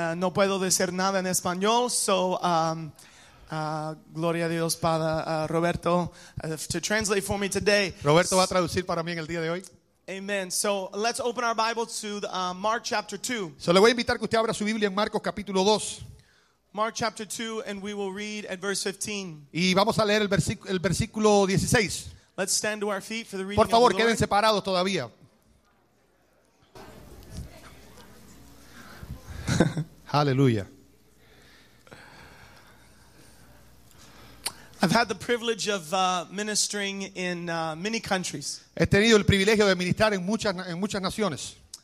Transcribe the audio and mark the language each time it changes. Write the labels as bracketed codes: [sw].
[es] No puedo decir nada en español, gloria a Dios para Roberto [en] to translate for me today. [es] Roberto va a traducir para mí en el día de hoy. [en] Amen. So let's open our Bible to the, Mark chapter 2. [es] So le voy a invitar que usted abra su Biblia en Marcos capítulo 2. [en] Mark chapter 2, and we will read at verse 15. [es] Y vamos a leer el versículo 16. [en] Let's stand to our feet for the reading. [es] Por favor, [en] of the [es] queden [en] Lord. [es] Separados todavía. [en] Hallelujah. I've had the privilege of ministering in many countries. [es] He tenido el privilegio de ministrar en muchas naciones.